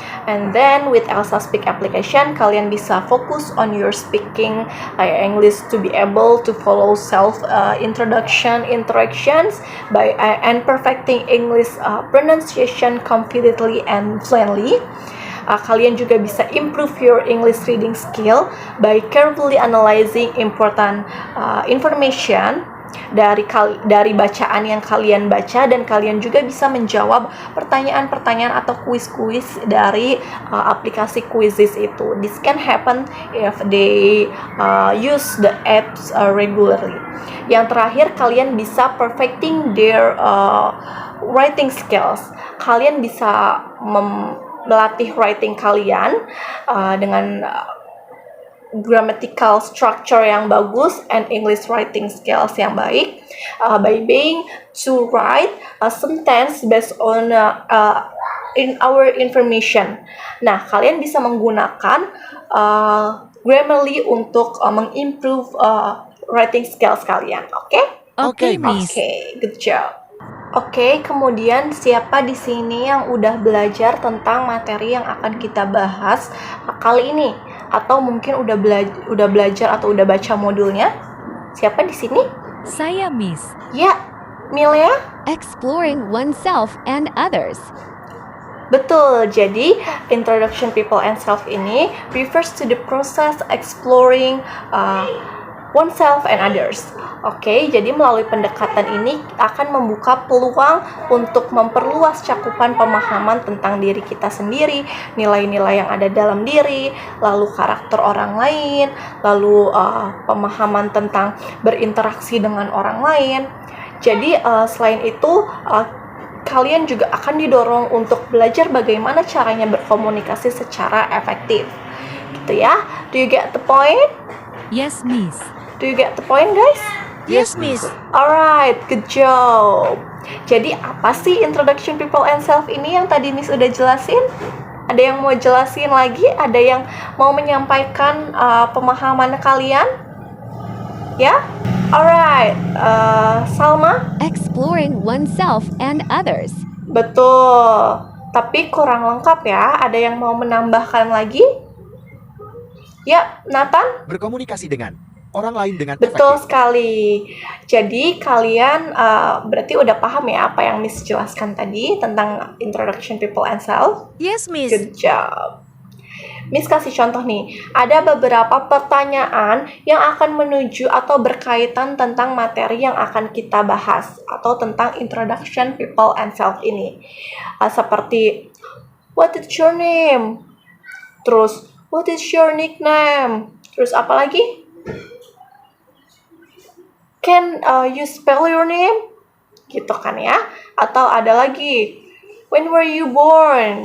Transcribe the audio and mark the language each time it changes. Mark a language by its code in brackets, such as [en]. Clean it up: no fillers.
[en] And then with Elsa Speak application, [id] kalian bisa fokus [en] on your speaking English to be able to follow self introduction interactions and perfecting English pronunciation completely and fluently. [id] Kalian juga bisa [en] improve your English reading skill by carefully analyzing important information [id] dari bacaan yang kalian baca, dan kalian juga bisa menjawab pertanyaan-pertanyaan atau kuis-kuis dari aplikasi quizzes itu. [en] This can happen if they use the apps regularly. [id] Yang terakhir, kalian bisa [en] perfecting their writing skills. [id] Kalian bisa melatih [en] writing [id] kalian dengan [en] grammatical structure [id] yang bagus [en] and English writing skills [id] yang baik [en] by being to write a sentence based on in our information. [id] Nah, kalian bisa menggunakan Grammarly untuk mengimprove writing skills kalian. Oke? [en] Okay, Miss. Oke, good job. [id] Oke, kemudian siapa di sini yang udah belajar tentang materi yang akan kita bahas kali ini? Atau mungkin udah belajar atau udah baca modulnya? Siapa di sini? Saya, Miss. Ya, Milea? [en] Exploring oneself and others. [id] Betul, jadi [en] Introduction People and Self [id] ini [en] refers to the process exploring oneself and others. [id] Oke, jadi melalui pendekatan ini akan membuka peluang untuk memperluas cakupan pemahaman tentang diri kita sendiri, nilai-nilai yang ada dalam diri, lalu karakter orang lain, lalu pemahaman tentang berinteraksi dengan orang lain. Jadi selain itu, kalian juga akan didorong untuk belajar bagaimana caranya berkomunikasi secara efektif. Gitu ya. [en] Do you get the point? Yes, Miss. Do you get the point, guys? Yes, Miss. Alright, good job. [id] Jadi apa sih Introduction People and Self ini yang tadi Miss udah jelasin? Ada yang mau jelasin lagi? Ada yang mau menyampaikan pemahaman kalian? Ya? Alright, Salma? [en] Exploring oneself and others. [id] Betul. Tapi kurang lengkap ya. Ada yang mau menambahkan lagi? Ya, Nathan? Berkomunikasi dengan orang lain dengan Betul efektif. sekali. Jadi kalian berarti udah paham ya apa yang Miss jelaskan tadi tentang Introduction People and Self? [en] Yes, Miss. Good job. [id] Miss kasih contoh nih, ada beberapa pertanyaan yang akan menuju atau berkaitan tentang materi yang akan kita bahas atau tentang Introduction People and Self ini. [en] Seperti, what is your name? Terus, what is your nickname? [id] Terus apa lagi? [en] Can you spell your name? [id] Gitu kan ya. Atau ada lagi, [en] when were you born?